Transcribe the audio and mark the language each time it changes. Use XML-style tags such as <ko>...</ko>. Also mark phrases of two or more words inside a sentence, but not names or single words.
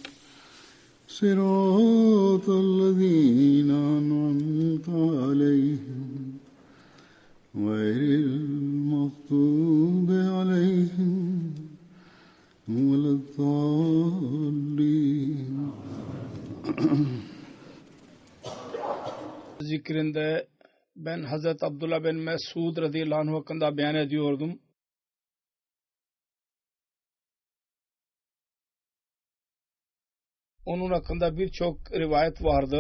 <ar>صراط الذين أنعمت عليهم غير المغضوب عليهم ولا الضالين.</ar> <tr>Zikrinde ben Hazreti Abdullah bin Mesud radıyallahu anh hakkında beyan ediyordum. Onun hakkında birçok rivayet vardır.</tr>